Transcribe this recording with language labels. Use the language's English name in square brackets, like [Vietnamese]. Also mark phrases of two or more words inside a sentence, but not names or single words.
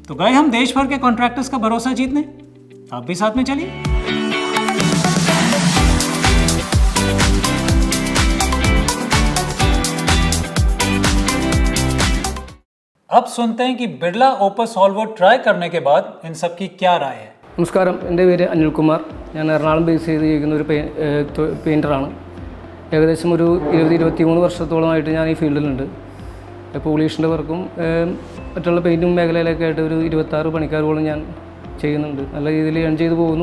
[Hindi] तो गए हम देश भर के कॉन्ट्रैक्टर्स का भरोसा जीतने, आप भी साथ में चलिए। अब सुनते हैं कि बिरला ओपस ऑल वुड ट्राई करने के बाद इन सब की क्या राय है। [Malayalam] നമസ്കാരം, എൻ്റെ പേര് അനിൽകുമാർ. ഞാൻ എറണാകുളം ബേസ് ചെയ്ത് ജീവിക്കുന്ന ഒരു പെയിൻറ്ററാണ്. ഏകദേശം ഒരു 20-23 വർഷത്തോളമായിട്ട് ഞാൻ ഈ ഫീൽഡിലുണ്ട്. പോളിഷിൻ്റെ വർക്കും മറ്റുള്ള പെയിൻറ്റിങ് മേഖലയിലൊക്കെ ആയിട്ട് ഒരു 26 പണിക്കാരോളം ഞാൻ ചെയ്യുന്നുണ്ട്. നല്ല രീതിയിൽ ഏൺ ചെയ്ത് പോകുന്നു.